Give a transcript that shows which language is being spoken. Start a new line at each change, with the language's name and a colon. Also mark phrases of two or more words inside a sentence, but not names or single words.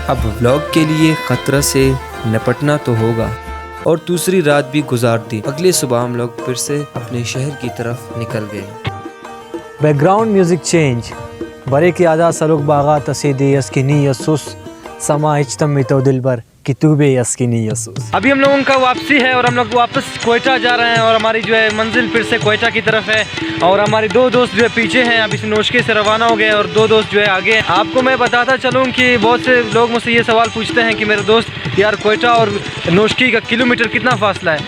Urdu: اب ولاگ کے لیے خطرہ سے نمٹنا تو ہوگا اور دوسری رات بھی گزار دی. اگلے صبح ہم لوگ پھر سے اپنے شہر کی طرف نکل گئے.
English: background music change
Brahui: برے کی آدا سلوک باگا تسیدے یسکنی یسس سما اجتم میں تو دلبر کتبے یسکنی یسس.
Urdu: ابھی ہم لوگوں کا واپسی ہے اور ہم لوگ واپس کوئٹہ جا رہے ہیں اور ہماری جو ہے منزل پھر سے کوئٹہ کی طرف ہے اور ہمارے 2 دوست جو ہے پیچھے ہیں. ابھی سے نوشکے سے روانہ ہو گئے اور 2 دوست جو ہے آگے ہیں۔ آپکو میں بتاتا چلوں کہ بہت سے لوگ مجھسے یہ سوال پوچھتے ہیں کہ میرے دوست یار کوئٹہ اور نوشکی کا کلومیٹر کتنا فاصلہ ہے.